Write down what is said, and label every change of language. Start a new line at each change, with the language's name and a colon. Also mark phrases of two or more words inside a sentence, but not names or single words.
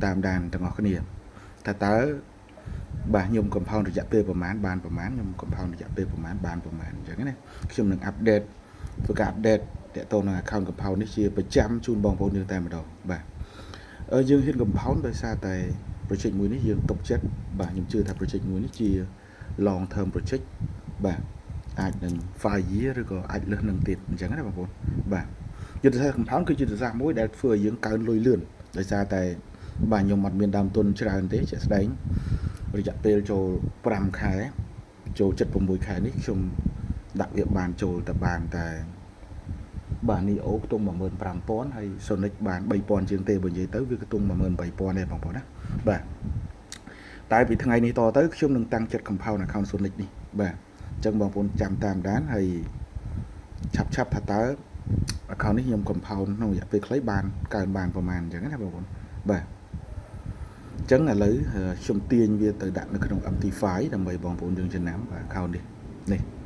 Khmer: តាមដានទាំងអស់គ្នាថាតើបាទខ្ញុំ compound រយៈពេលប្រហែលបានប្រហែលខ្ញុំ compound រយៈពេលប្រហែលបានប្រហែលអញ្ចឹងណាខ្ញុំនឹង update ធ្វើការ update តាក់ទងនឹង account compound នេះជាប្រចាំជូនបងប្អូនយើងតែម្ដងបាទយើងហ៊ាន compound ដោយសារតែ project មួយនេះយើងទុកចិត្តបាទខ្ញុំជឿថា project មួយនេះជា
English: long term project
Khmer: បាទអាចនឹង5 year ឬក៏អាចលើសនឹងទៀតអញ្ចឹងណាបងប្អូនបាទយុទ្ធសាស្ត្រ compound គឺជាយុទ្ធ សាស្ត្រមួយដែលធ្វើឲ្យយើងកើនលុយលឿនដោយសារតែបាទខ្ញុំអត់មានដើមទុនច្រើនទេជាក់ស្ដែងរយៈពេលចូល5ខែចូល76ខែ នេះខ្ញុំដាក់វាបានចូលតែបានតែបាទ Neo ខ្ទង់ 15000 ហើយ Sonic បាន 3000 ជាងទេបើនិ យាយទៅវាខ្ទង់ 18000 ទេបងប្អូនណាបាទតែពីថ្ងៃនេះតទៅខ្ញុំនឹងតាំងចិត្ត
English: compound account
Khmer: Sonic នេះបាទអញ្ចឹងបងប្អូនចាំតាមដានហើយឆាប់ថាតើ account នេះខ្ញុំ compound ក្នុងរយៈពេលខ្លីបានកើនបានប្រហែលអញ្ចឹងណាបងប្អូនបាទអញ្ចឹងឥឡូវខ្ញុំទាញវាទៅដាក់នៅក្នុង MT5 ដើម្បីបងប្អូនយើងចំណាំបាទ account នេះ